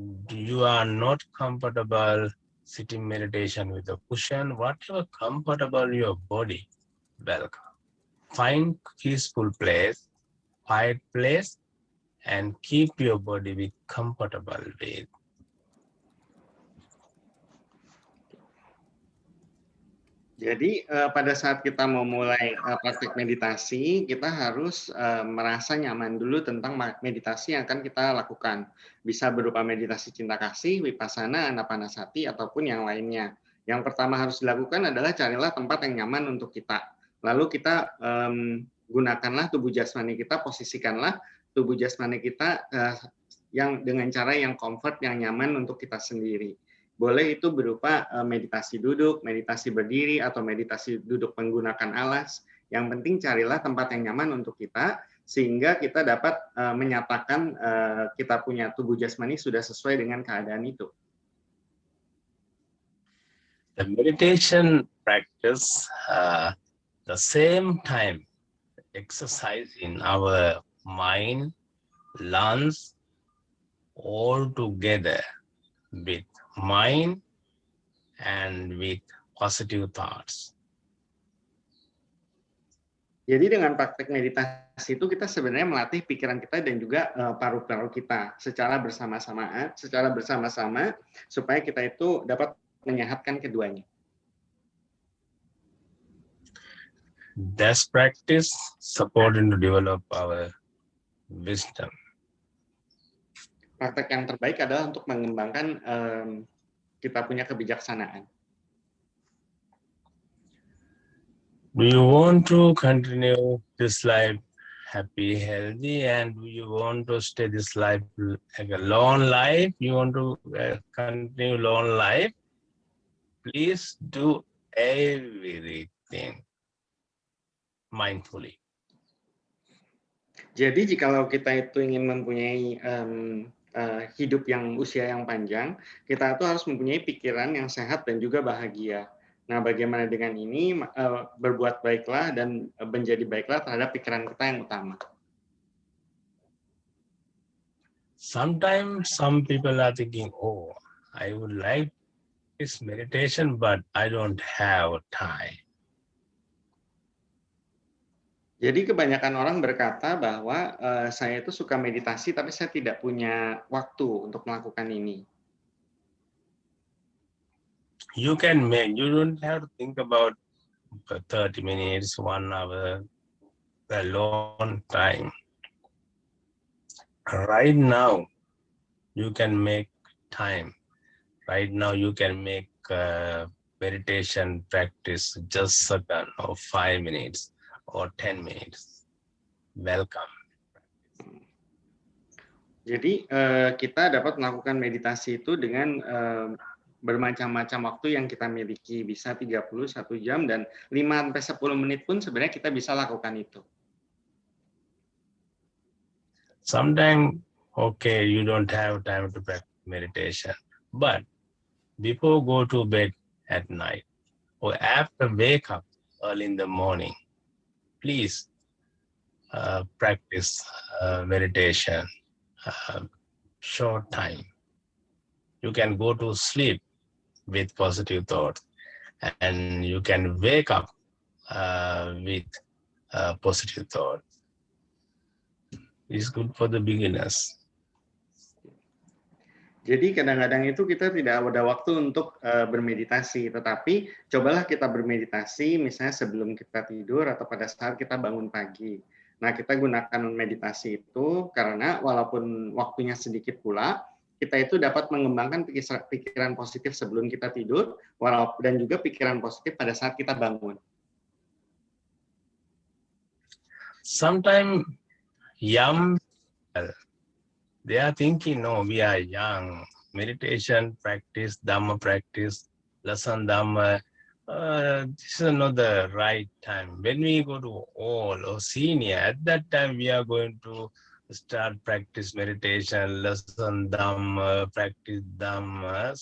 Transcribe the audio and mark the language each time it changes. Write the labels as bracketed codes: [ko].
[en] You are not comfortable sitting meditation with a cushion, whatever comfortable your body, welcome. Find peaceful place, quiet place, and keep your body with comfortable way. [id] Jadi pada saat kita mau mulai praktik meditasi, kita harus merasa nyaman dulu tentang meditasi yang akan kita lakukan. Bisa berupa meditasi cinta kasih, vipassana, anapanasati, ataupun yang lainnya. Yang pertama harus dilakukan adalah carilah tempat yang nyaman untuk kita. Lalu kita gunakanlah tubuh jasmani kita, posisikanlah tubuh jasmani kita yang dengan cara yang comfort, yang nyaman untuk kita sendiri. Boleh itu berupa meditasi duduk, meditasi berdiri, atau meditasi duduk menggunakan alas. Yang penting carilah tempat yang nyaman untuk kita, sehingga kita dapat menyatakan kita punya tubuh jasmani sudah sesuai dengan keadaan itu. [en] The meditation practice, the same time exercise in our mind, lungs, all together with mind and with positive thoughts. [id] Jadi dengan praktek meditasi itu kita sebenarnya melatih pikiran kita dan juga paru-paru kita secara bersama-sama supaya kita itu dapat menyehatkan keduanya. [en] This practice supporting to develop our wisdom. [id] Praktek yang terbaik adalah untuk mengembangkan kita punya kebijaksanaan. [en] Do you want to continue this life happy, healthy, and do you want to stay this life like a long life? You want to continue long life? Please do everything mindfully. [id] Jadi jikalau kita itu ingin mempunyai hidup yang usia yang panjang, kita itu harus mempunyai pikiran yang sehat dan juga bahagia. Nah, bagaimana dengan ini? Berbuat baiklah dan menjadi baiklah terhadap pikiran kita yang utama. [en] Sometimes some people are thinking, oh, I would like this meditation, but I don't have time. [id] Jadi kebanyakan orang berkata bahwa saya itu suka meditasi, tapi saya tidak punya waktu untuk melakukan ini. [en] You can make, you don't have to think about 30 minutes, 1 hour, a long time. Right now, you can make time. Right now, you can make meditation practice just second or 5 minutes or 10 minutes. Welcome. [id] Jadi kita dapat melakukan meditasi itu dengan bermacam-macam waktu yang kita miliki. Bisa 31 jam dan 5-10 menit pun sebenarnya kita bisa lakukan itu. [en] Sometimes, okay, you don't have time to practice meditation, but before go to bed at night or after wake up early in the morning, please practice meditation. Short time. You can go to sleep with positive thoughts, and you can wake up with positive thoughts. It's good for the beginners. [id] Jadi kadang-kadang itu kita tidak ada waktu untuk bermeditasi, tetapi cobalah kita bermeditasi misalnya sebelum kita tidur atau pada saat kita bangun pagi. Nah, kita gunakan meditasi itu karena walaupun waktunya sedikit pula, kita itu dapat mengembangkan pikiran positif sebelum kita tidur, dan juga pikiran positif pada saat kita bangun. [en] Sometimes young, they are thinking, no, we are young. Meditation practice, Dhamma practice, lesson Dhamma, this is not the right time. When we go to old or senior, at that time we are going to start practice meditation, lesson Dhamma, practice Dhamma.